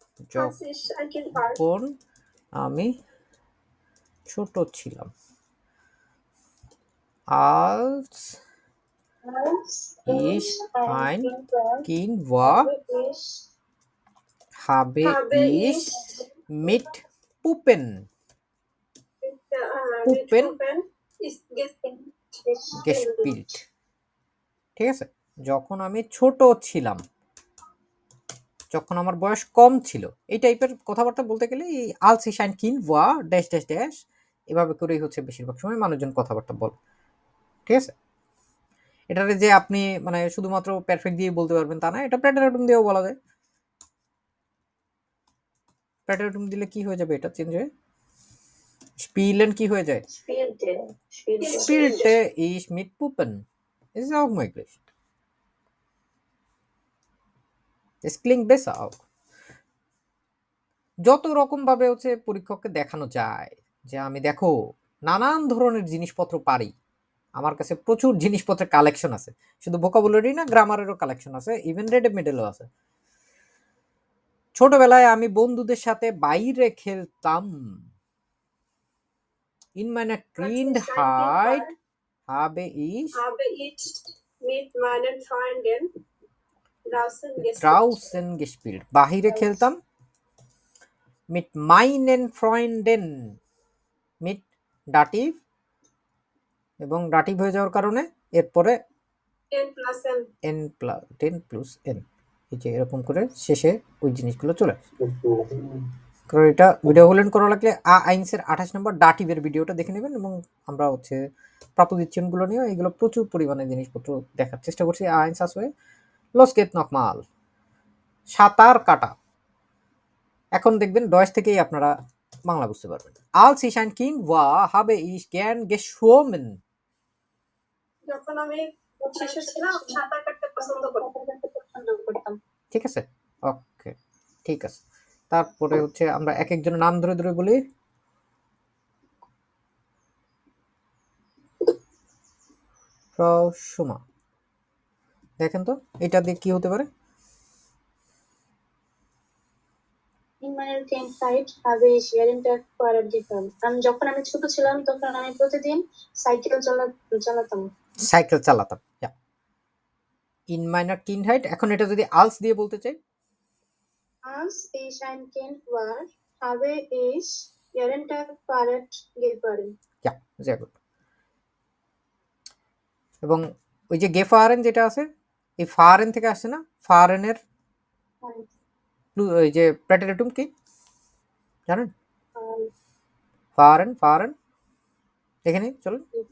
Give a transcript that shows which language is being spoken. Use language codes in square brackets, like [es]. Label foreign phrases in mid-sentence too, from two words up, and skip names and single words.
[bn] যখন আমি ছোট ছিলাম। [de] als ich ein Kind war, habe ich mit Puppen gespielt. [bn] ঠিক আছে, যখন আমি ছোট ছিলাম, যখন আমার বয়স কম ছিল, এই টাইপের কথাবার্তা বলতে গেলে এই [de] als ich ein Kind war [bn] ড্যাশ ড্যাশ ড্যাশ এভাবে করেই হচ্ছে বেশিরভাগ সময় মানুষজন কথাবার্তা বলে। ঠিক আছে, এটারে যে আপনি মানে শুধুমাত্র পারফেক্ট দিয়ে বলতে পারবেন তা না, এটা প্রেটারেটুম দিয়েও বলা যায়। প্রেটারেটুম দিলে কি হয়ে যাবে, এটা চেঞ্জ হয়ে spielen কি হয়ে যায়, [de] spielte ich mit Puppen. Das ist auch möglich. Es klingt besser auch. [bn] যত রকম ভাবে হচ্ছে পরীক্ষককে দেখানো যায় যে আমি দেখো নানান ধরনের জিনিসপত্র পারি, আমার কাছে প্রচুর জিনিসপত্রের কালেকশন আছে, শুধু ভোকাবুলারি না গ্রামারেরও কালেকশন আছে, [en] even red medal [bn] আছে। ছোটবেলায় আমি বন্ধুদের সাথে বাইরে খেলতাম। [de] In meiner Kindheit habe ich mit meinen Freunden draußen gespielt. [bn] বাহিরে খেলতাম। [de] Mit meinen Freunden, mit dativ [bn] এবং দাটিভ হয়ে যাওয়ার কারণে এরপরে n plus n, এই যে এরকম করে শেষে ওই জিনিসগুলো চলে আসে। কারণ এটা ভিডিও হোল্ড করা লাগলে আইনসের 28 নম্বর দাটিভের ভিডিওটা দেখে নেবেন, এবং আমরা হচ্ছে প্রাপোজিশনগুলো নিয়ে এগুলো প্রচুর পরিমাণে জিনিসপত্র দেখার চেষ্টা করছি। আইনস আসবে লস গেট নকমাল, সাঁতার কাটা। এখন দেখবেন ডয়েস থেকেই আপনারা বাংলা বুঝতে পারবেন। [de] als ich ein Kind war, habe ich gern geschwommen. [bn] যখন আমি শিশু ছিলাম সাঁতার কাটতে পছন্দ করতাম। ঠিক আছে, ওকে, ঠিক আছে। তারপরে হচ্ছে আমরা এক একজনের নাম ধরে ধরে বলি। ফ্রাউ সুমা, দেখেন তো এটা দিয়ে কি হতে পারে। যখন আমি ছোট ছিলাম তখন আমি প্রতিদিন সাইকেল চালাতাম। সাইকেল চালাতাম। [de] In meiner Kindheit, [bn] এখন এটা যদি আলস দিয়ে বলতে চাই, [de] als ich ein Kind war, habe ich jeden Tag Fahrrad gefahren. ইয়া sehr gut। [bn] এবং ওই যে গেফারেন যেটা আছে, এই ফারেন থেকে আসছে না, ফারেনের ওই যে প্রেটারেটুম কি জানেন? ফারেন, ফারেন দেখে নিন, চলুন।